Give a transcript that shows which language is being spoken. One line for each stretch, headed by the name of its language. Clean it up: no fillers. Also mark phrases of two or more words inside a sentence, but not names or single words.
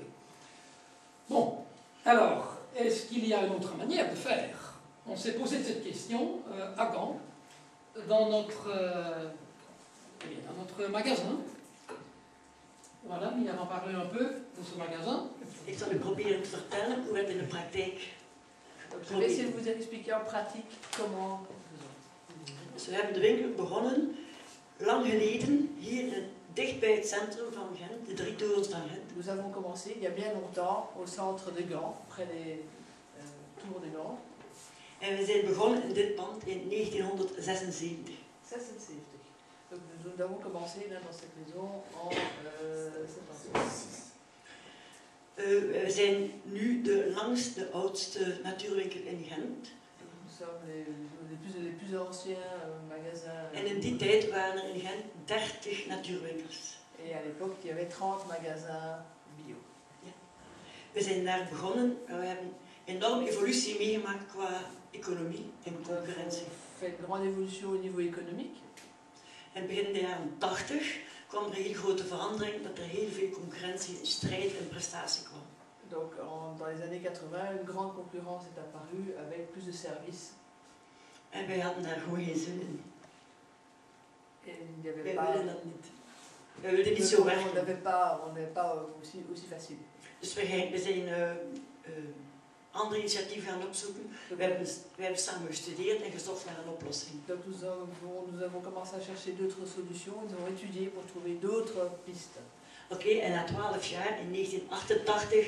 French: Bon, alors, est-ce qu'il y a une autre manière de faire? On s'est posé cette question à Gand, dans notre magasin. Voilà, Mia va parler un peu de ce magasin.
Dutch: Ik zal u proberen te vertellen hoe het in de praktijk.
French: Donc, je vais essayer de vous expliquer en pratique comment.
Dutch: Dus we hebben de winkel begonnen, lang geleden, hier dicht bij het centrum van Gent, de Drie Torens van Gent.
French: Nous avons commencé il y a bien longtemps au centre de Gand, près des tours de Gand.
Dutch: En we zijn begonnen in dit pand in 1976. 76.
French: Donc nous avons commencé là, dans cette maison en 76.
Dutch: We zijn nu de langste, oudste natuurwinkel in Gent.
French: Nous sommes les plus anciens magasins.
Dutch: En in die tijd waren er in Gent 30 natuurwinkels.
French: Et à l'époque, il y avait 30 magasins bio.
Dutch: Ja. We zijn daar begonnen, we hebben een enorme evolutie meegemaakt qua economie en concurrentie.
French: On fait une grande évolution au niveau économique.
Dutch: En begin de jaren 80 kwam er een heel grote verandering, dat er heel veel concurrentie, strijd en prestatie kwam.
French: Donc dans les années 80, une grande concurrence est apparue avec plus de services.
Dutch: En wij hadden daar gewoon geen zin in.
French: Et il n'y avait
Dutch: Wij
French: pas.
Dutch: wilden dat niet. Wij wilden niet zo
French: On
Dutch: werken.
French: n'avait pas aussi facile.
Dutch: Dus we zijn andere initiatieven gaan opzoeken. We hebben samen gestudeerd en gezocht naar een oplossing.
French: Donc nous avons commencé à chercher d'autres solutions, nous avons étudié pour trouver d'autres pistes.
Dutch: Oké, en na 12 jaar, in 1988,